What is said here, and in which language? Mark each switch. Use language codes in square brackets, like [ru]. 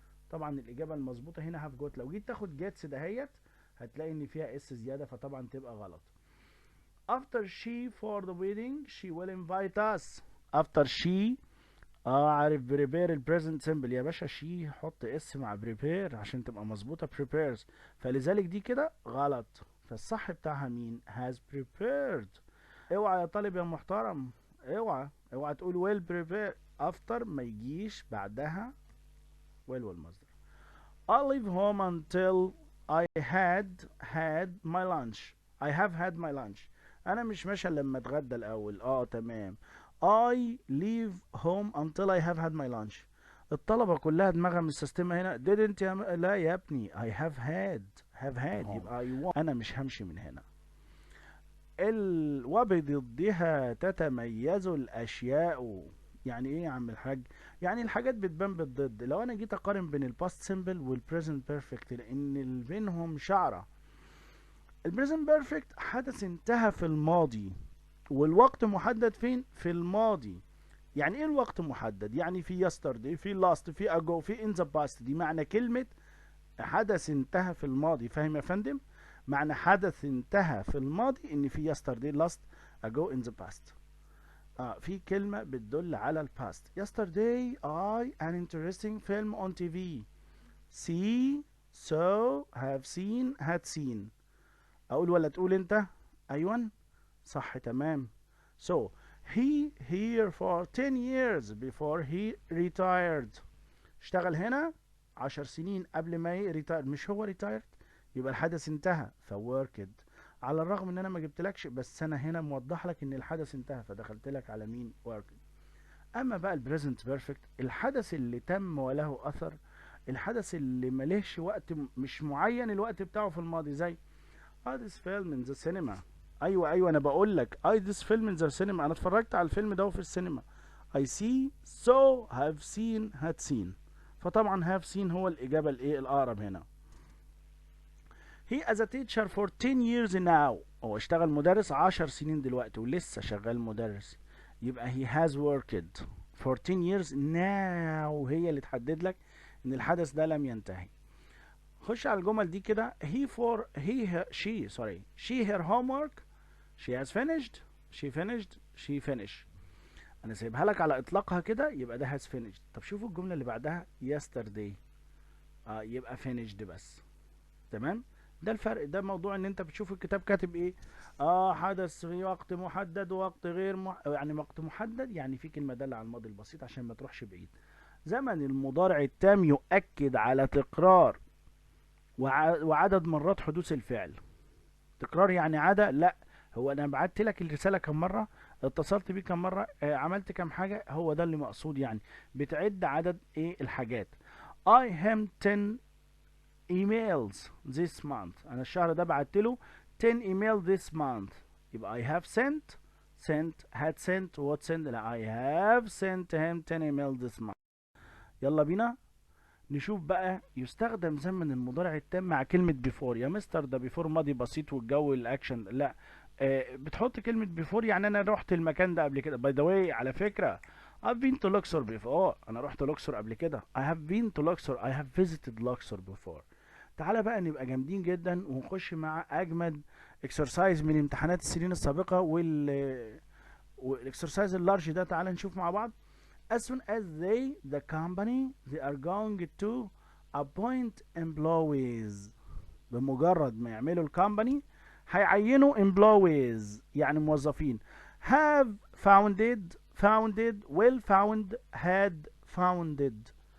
[ar] طبعا الإجابة المظبوطة هنا have got. لو جيت تاخد gets دهيت هتلاقي إن فيها اس زيادة فطبعا تبقى غلط. [en] After she for the wedding she will invite us. After she [ar] عارف بريبير البريزنت سيمبل يا باشا، شي حط اس مع بريبير عشان تبقى مظبوطه بريبيرز، فلذلك دي كده غلط. فالصح بتاعها مين؟ [en] has prepared. [ar] اوعى يا طالب يا محترم، اوعى تقول [en] well prepared [ar] after ما يجيش بعدها well والمصدر. [en] I'll leave home until I had my lunch. I have had my lunch. [ar] انا مش ماشي لما اتغدى الاول. تمام. [en] I leave home until I have had my lunch. [ar] الطلبة كلها دماغها مستسلمة هنا. [en] didn't [ar] لا يا ابني [en] I have had يبقى I want. [ar] أنا مش همشي من هنا. وبضدها تتميز الأشياء. يعني إيه يا عم الحاج؟ يعني الحاجات بتبان بالضد. لو أنا جيت أقارن بين الباست سيمبل والبريزنت بيرفكت لأن بينهم شعرة. البريزنت بيرفكت حدث انتهى في الماضي والوقت محدد فين؟ في الماضي. يعني ايه الوقت محدد؟ يعني في yesterday، في last، في ago، في in the past. دي معنى كلمة حدث انتهى في الماضي. فاهم يا فندم؟ معنى حدث انتهى في الماضي ان في yesterday، last، ago، in the past. في كلمة بتدل على الباست. [en] Yesterday I an interesting film on TV. See، saw، have seen، had seen. [ar] اقول ولا تقول انت؟ ايوه صح تمام. [en] So he here for 10 years before he retired. [ar] اشتغل هنا 10 سنين قبل ما يريتاير. مش هو retired؟ يبقى الحدث انتهى فworked. على الرغم ان انا ما جبتلكش، بس انا هنا موضح لك ان الحدث انتهى فدخلت لك على مين؟ worked. اما بقى البريزنت بيرفكت، الحدث اللي تم وله اثر، الحدث اللي ملهش وقت، مش معين الوقت بتاعه في الماضي. [en] زي this film in the cinema. [ar] ايوه انا بقول لك [en] this film in the cinema، [ar] انا اتفرجت على الفيلم ده في السينما. [en] I see، saw، have seen، had seen. [ar] فطبعا [en] have seen [ar] هو الاجابه الايه الاقرب هنا. [en] He as a teacher for 10 years now. [ar] هو اشتغل مدرس 10 سنين دلوقتي ولسه شغال مدرس. يبقى [en] he has worked for 10 years now، [ar] هي اللي تحدد لك ان الحدث ده لم ينتهي. خش على الجمل دي كده. [en] she her homework. she has finished. she finish. [ar] انا سايبها لك على اطلاقها كده، يبقى ده [en] has finished. [ar] طب شوفوا الجملة اللي بعدها yesterday. يبقى finished بس. تمام. ده الفرق. ده موضوع ان انت بتشوف الكتاب كاتب ايه. حدث في وقت محدد ووقت غير يعني وقت محدد، يعني في كلمة دالة على الماضي البسيط عشان ما تروحش بعيد. زمن المضارع التام يؤكد على تكرار وعدد مرات حدوث الفعل. تكرار يعني عادة؟ لا. هو انا بعت لك الرسالة كم مرة، اتصلت بيه كم مرة، عملت كم حاجة، هو ده اللي مقصود. يعني بتعد عدد ايه الحاجات. [en] I am 10 emails this month. [ar] انا الشهر ده بعت له 10 [en] email this month. يبقى I have sent had sent what sent. لا I have sent him 10 email this month. [ar] يلا بينا نشوف بقى. يستخدم زمن المضارع التام مع كلمة بيفور. يا مستر ده بيفور ماضي بسيط والجو الاكشن. لا، بتحط كلمة بيفور يعني انا رحت المكان ده قبل كده. [en] by the way [ar] على فكرة [en] I've been to Luxor before. [ar] انا رحت لوكسور قبل كده. [en] I have been to Luxor. I have visited Luxor before. [ar] تعالى بقى نبقى جامدين جدا ونخش مع اجمد اكسرسايز من امتحانات السنين السابقة والاكسرسايز اللارج ده. تعالى نشوف مع بعض. [en] As soon as the company they are going to appoint employees. [ar] بمجرد ما يعملوا الكومباني هيعينوا employees يعني موظفين. [en] have founded will found had founded.